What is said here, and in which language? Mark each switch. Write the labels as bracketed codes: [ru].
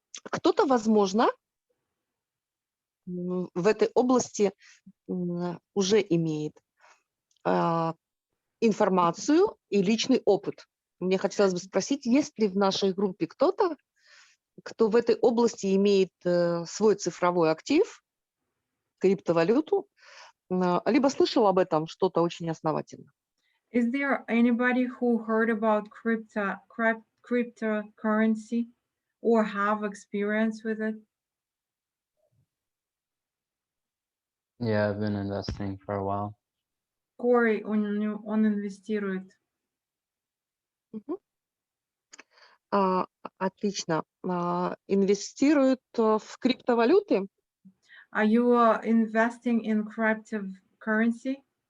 [ru] Кто-то, возможно, в этой области уже имеет информацию и личный опыт. Мне хотелось бы спросить, есть ли в нашей группе кто-то, кто в этой области имеет свой цифровой актив, криптовалюту, либо слышал об этом что-то очень основательно. [en] Is there anybody who heard about cryptocurrency or have experience with it? Yeah, I've been investing for a while. [ru] Corey, он инвестирует. Отлично. Инвестируют в криптовалюты? [en] Are you investing in cryptocurrency?